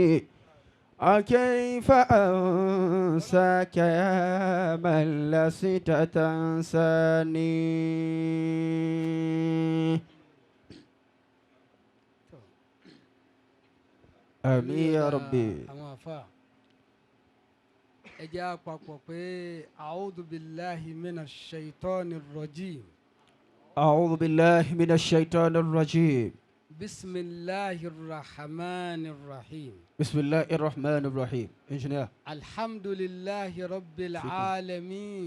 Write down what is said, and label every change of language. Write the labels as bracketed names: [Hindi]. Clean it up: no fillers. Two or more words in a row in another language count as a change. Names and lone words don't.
[Arabic] وكيف أنساك يا من لست تنساني. آمين يا ربي. [Yoruba] àwọn àfa ẹ jẹ́ àpapọ̀ pé [Arabic] أعوذ بالله من الشيطان الرجيم. أعوذ بالله من الشيطان الرجيم. بسم الله الرحمن الرحيم. بسم الله الرحمن الرحيم. إنجنير. الحمد لله رب العالمين.